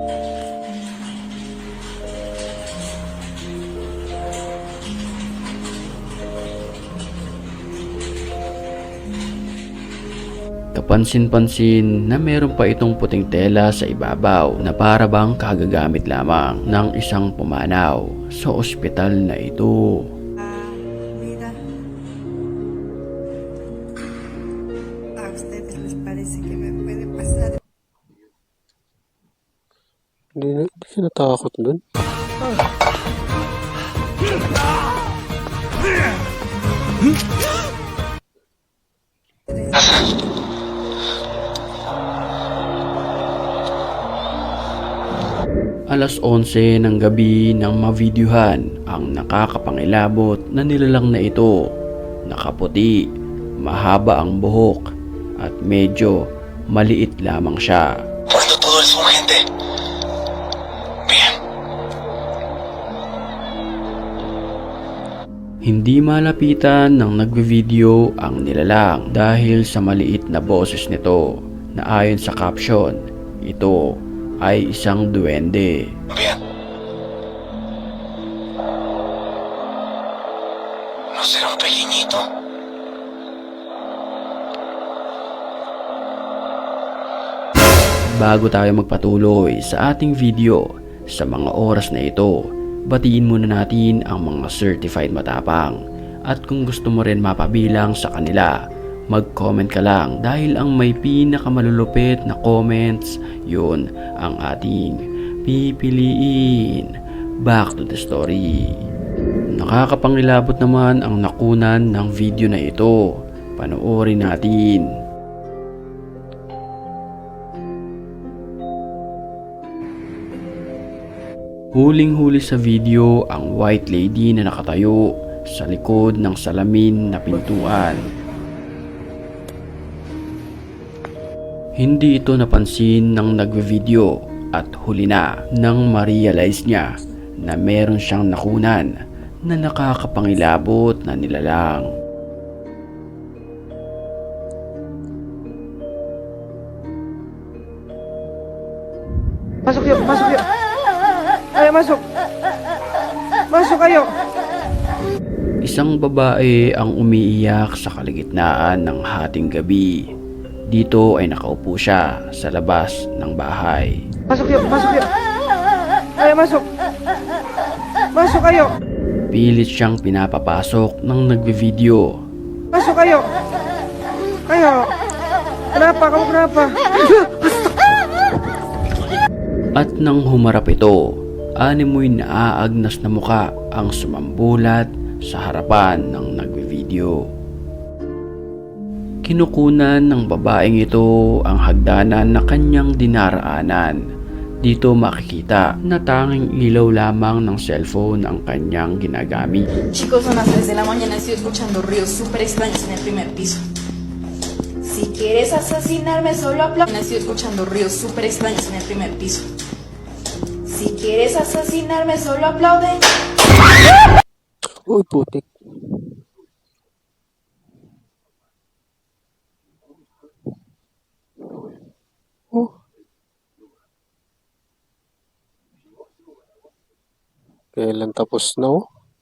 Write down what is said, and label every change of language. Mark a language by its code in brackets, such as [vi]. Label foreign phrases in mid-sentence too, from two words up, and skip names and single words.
[tl] Kapansin-pansin na meron pa itong puting tela sa ibabaw na para bang kagagamit lamang ng isang pumanaw sa ospital na ito. [es] Vida. ¿A ustedes les parece que me puede pasar? [tl] Hindi siya natakot dun. Alas 11 ng gabi nang mavideohan ang nakakapangilabot na nilalang na ito. Nakaputi, mahaba ang buhok at medyo maliit lamang siya. [es] Cuando todo es un gente. Bien. [tl] Hindi malapitan ng nagbe-video ang nilalang dahil sa maliit na boses nito na ayon sa caption, ito ay isang duwende. [es] Bien. ¿No será un pequeñito? [tl] Bago tayo magpatuloy sa ating video sa mga oras na ito, batiin muna natin ang mga certified matapang. At kung gusto mo rin mapabilang sa kanila, mag-comment ka lang dahil ang may pinakamalulupit na comments, yun ang ating pipiliin. [en] Back to the story. [tl] Nakakapangilabot naman ang nakunan ng video na ito. Panoorin natin. Huling-huli sa video ang white lady na nakatayo sa likod ng salamin na pintuan. Hindi ito napansin ng nagve-video at huli na nang ma-realize niya na meron siyang nakunan na nakakapangilabot na nilalang. [id] Masuk yuk, masuk yuk. Ayo masuk. Masuk ayo. [tl] Isang babae ang umiiyak sa kalagitnaan ng hating gabi. Dito ay nakaupo siya sa labas ng bahay. [id] Masuk yuk, masuk yuk. Ayo masuk. Masuk ayo. [tl] pilit siyang pinapapasok ng nagbe-video. Pasok kayo! Kayo! Kenapa? At nang humarap ito, animoy naaagnas na muka ang sumambulat sa harapan ng nagbe-video. Kinukunan ng babaeng ito ang hagdanan na kanyang dinaraanan. Dito makikita na tanging ilaw lamang ng cellphone ang kanyang ginagamit. [es] Chicos, son las 3 de la mañana, estoy escuchando ruidos súper extraños en el primer piso. Si quieres asesinarme, solo aplaude. Estoy escuchando ruidos súper extraños en el primer piso. Si quieres asesinarme, solo aplaude. [tl] Uy, putik. Oh. Kailan tapos na oh?